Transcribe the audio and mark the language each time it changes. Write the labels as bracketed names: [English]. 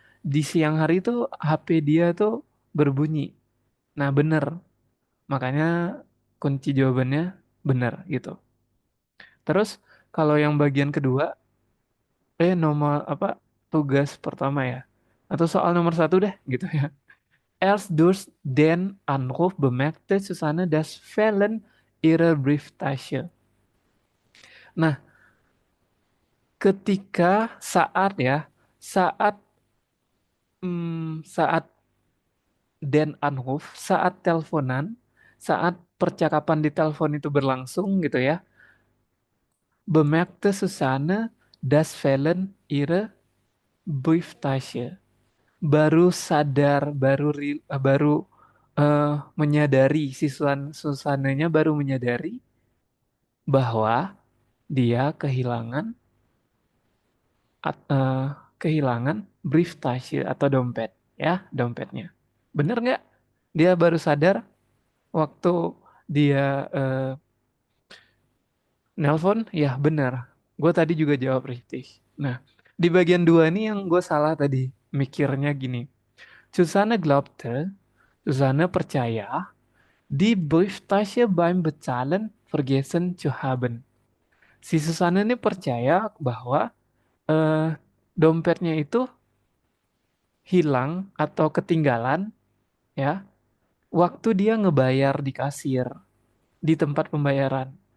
[Indonesian] Di siang hari tuh HP dia tuh berbunyi. Nah bener, makanya kunci jawabannya bener gitu. Terus kalau yang bagian kedua, nomor apa tugas pertama ya, atau soal nomor satu deh gitu ya. [German] Els dus den Anruf bemerkte Susanne das Fehlen ihrer Brieftasche. [Indonesian] Nah, ketika saat saat [German] Den Anruf, [Indonesian] saat teleponan, saat percakapan di telepon itu berlangsung gitu ya, [German] bemerkte Susanne das Fehlen ihre Brieftasche. [Indonesian] Baru sadar, baru menyadari si Susananya baru menyadari bahwa dia kehilangan brieftasche atau dompet, ya, dompetnya. Bener nggak? Dia baru sadar waktu dia nelpon, ya bener. Gue tadi juga jawab richtig. Nah, di bagian dua ini yang gue salah tadi. Mikirnya gini. [German] Susanne glaubte, [Indonesian] Susanne percaya, [German] die Brieftasche beim Bezahlen vergessen zu haben. [Indonesian] Si Susanne ini percaya bahwa eh, dompetnya itu hilang atau ketinggalan ya waktu dia ngebayar di kasir di tempat pembayaran.